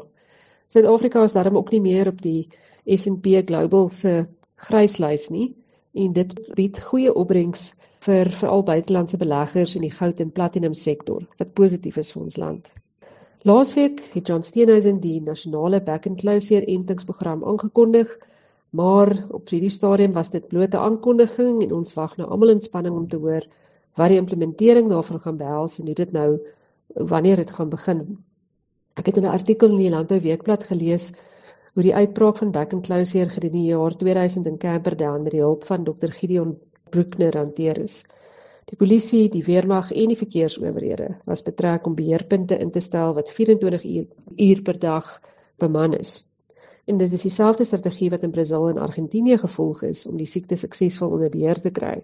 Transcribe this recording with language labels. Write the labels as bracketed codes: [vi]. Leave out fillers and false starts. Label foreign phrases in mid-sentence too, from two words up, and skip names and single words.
[af] Suid-Afrika is daarom ook nie meer op die S&P Global se gryslys nie en dit bied goeie opbrengs vir veral buitelandse beleggers in die goud en platinum sektor, wat positief is vir ons land. Laasweek het John Steenhuisen die nasionale back-and-closure entingsprogram aangekondig, maar op hierdie stadium was dit bloot 'n aankondiging en ons wag nou almal in spanning om te hoor wat die implementering daarvan gaan behels en hoe dit nou, wanneer dit gaan begin. Ek het in 'n artikel in die Landbou Weekblad gelees hoe die uitbraak van back-and-closure gedurende die jaar 2000 in Camperdown met die hulp van Dr. Gideon Bruckner hanteer is. Die polisie, die weermag en die verkeersowerhede was betrek om beheerpunte in te stel wat 24 uur per dag beman is. En dit is dieselfde strategie wat in Brazil en Argentinië gevolg is om die siekte suksesvol onder beheer te kry.